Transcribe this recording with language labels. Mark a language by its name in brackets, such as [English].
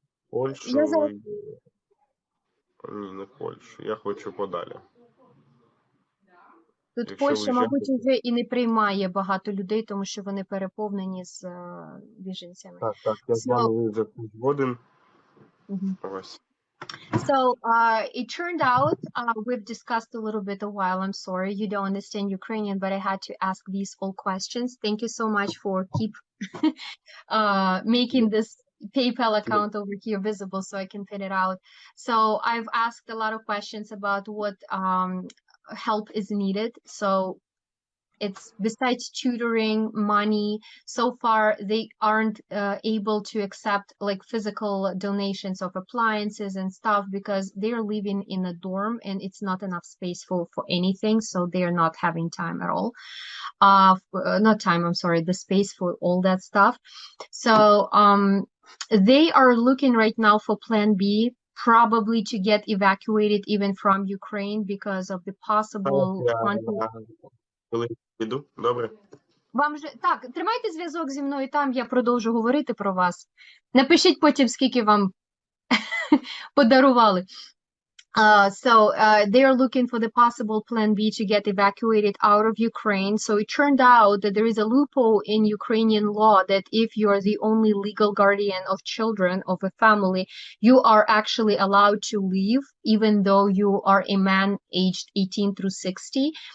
[Ukrainian] Польщу, я зараз ні, не Польщу, я хочу подалі. тут Якщо Польща, мабуть, вже і не приймає багато людей, тому що вони переповнені з біженцями. так, я з вами вже згоден. Mhm. Ось. [English] So it turned out we've discussed a little bit a while. I'm sorry you don't understand Ukrainian, but I had to ask these all questions. Thank you so much for keep making this PayPal account over here visible so I can pin it out. So I've asked a lot of questions about what help is needed. So it's besides tutoring, money, so far they aren't able to accept like physical donations of appliances and stuff because they're living in a dorm and it's not enough space for anything, so they're not having time at all. Not time, I'm sorry, the space for all that stuff. So they are looking right now for plan B, probably to get evacuated even from Ukraine because of the possible conflict. [Ukrainian] Коли піду, добре? Вам же так, тримайте зв'язок зі мною там, я продовжу говорити про вас. Напишіть потім, скільки вам подарували. [English] They are looking for the possible plan B to get evacuated out of Ukraine. So it turned out that there is a loophole in Ukrainian law that if you are the only legal guardian of children of a family, you are actually allowed to leave, even though you are a man aged 18 through 60.